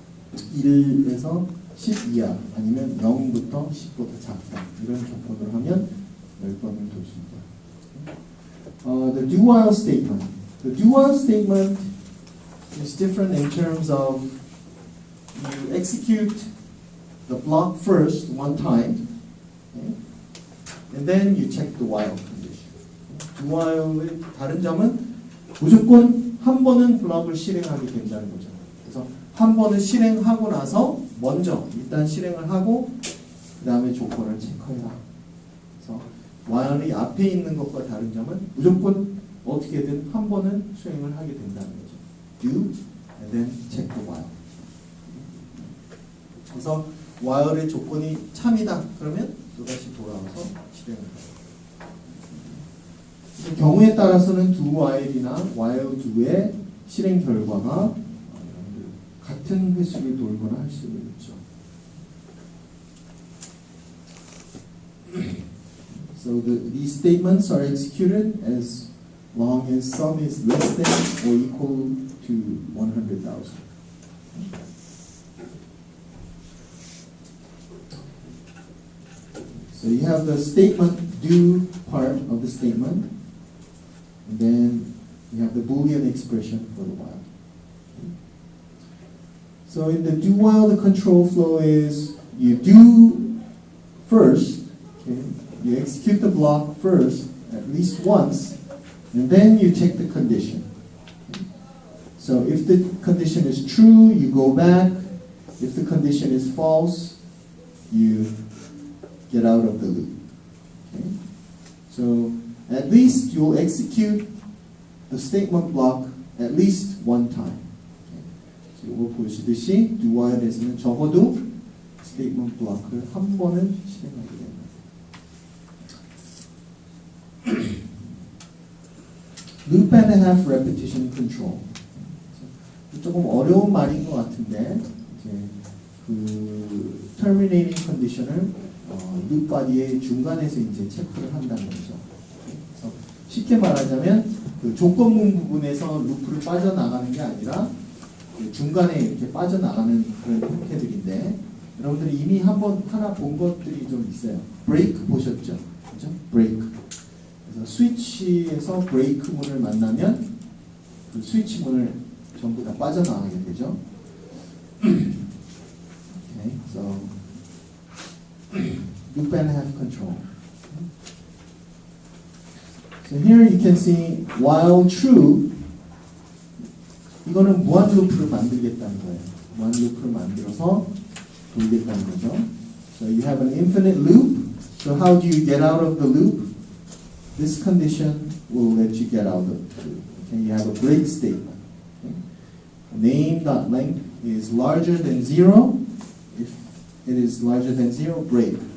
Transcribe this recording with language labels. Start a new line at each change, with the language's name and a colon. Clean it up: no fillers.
Korean: 그래서 1에서 10 이하 아니면 0부터 10보다 작다 이런 조건으로 하면 10번을 돌 수 있다.
English: The do while statement. The do while statement is different in terms of you execute the block first one time, okay? And then you check the while condition.
Korean: Do while의 다른 점은 무조건 한 번은 블럭을 실행하게 된다는 거죠. 그래서 한 번을 실행하고 나서 먼저 일단 실행을 하고 그 다음에 조건을 체크해라. 그래서 while이 앞에 있는 것과 다른 점은 무조건 어떻게든 한 번은 수행을 하게 된다는 거죠.
English: Do and then check the while.
Korean: 그래서 while의 조건이 참이다. 그러면 또다시 돌아와서 실행을 해요. 경우에 따라서는 do while이나 while do의 실행 결과가 같은 횟수를 돌거나 할 수도 있죠.
English: So these statements are executed as long as sum is less than or equal to 100,000. So you have the statement do part of the statement, and then you have the Boolean expression for the while. So in the do while, the control flow is you do first, okay? You execute the block first at least once, and then you check the condition. Okay? So if the condition is true, you go back. If the condition is false, you get out of the loop. Okay? So at least you'll execute the statement block at least one time.
Korean: 이거 보시듯이 do while에서는 적어도 statement block를 한 번은 실행하게 됩니다.
English: loop and a half repetition control.
Korean: 조금 어려운 말인 것 같은데 이제 그 terminating condition을 loop body의 중간에서 이제 체크를 한다는 거죠. 그래서 쉽게 말하자면 그 조건문 부분에서 루프를 빠져나가는 게 아니라 그 중간에 이렇게 빠져나가는 그런 형태들인데 여러분들이 이미 하나 본 것들이 좀 있어요. 브레이크 보셨죠? 그죠? 브레이크. 그래서 스위치에서 브레이크 문을 만나면 그 스위치 문을 전부 다 빠져나가게 되죠.
English: Okay, so loop and half control. So here you can see while true
Korean: 이거는 무한 루프를 만들겠다는 거예요. 무한 루프를 만들어서 돌겠다는 거죠.
English: So you have an infinite loop. So how do you get out of the loop? This condition will let you get out of the loop. Okay, you have a break statement. Okay? Name.length is larger than 0. If it is larger than 0, break.